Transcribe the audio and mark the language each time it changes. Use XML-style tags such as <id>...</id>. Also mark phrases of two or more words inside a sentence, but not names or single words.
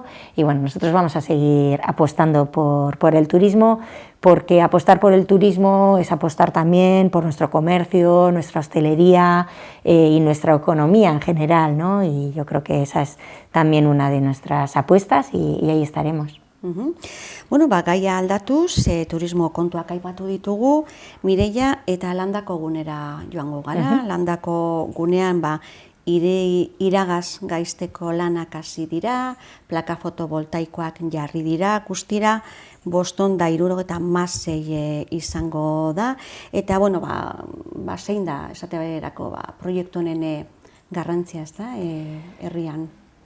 <es>Y bueno, nosotros vamos a seguir apostando por el turismo, porque apostar por el turismo es apostar también por nuestro comercio, nuestra hostelería y nuestra economía en general, ¿no? Y yo creo que esa es también una de nuestras apuestas y ahí estaremos.</es> <eu>Bueno, gaia aldatuz, turismo kontuak aipatu ditugu, Mireia, eta landako gunera joango gara. Landako gunean iragaz gaizteko lanak hasi dira, plaka fotovoltaikoak jarri dira, guztira 576 izango da, eta bueno, zein da, esate bererako, proiektu honen garrantzia, ez da, herrian?</eu>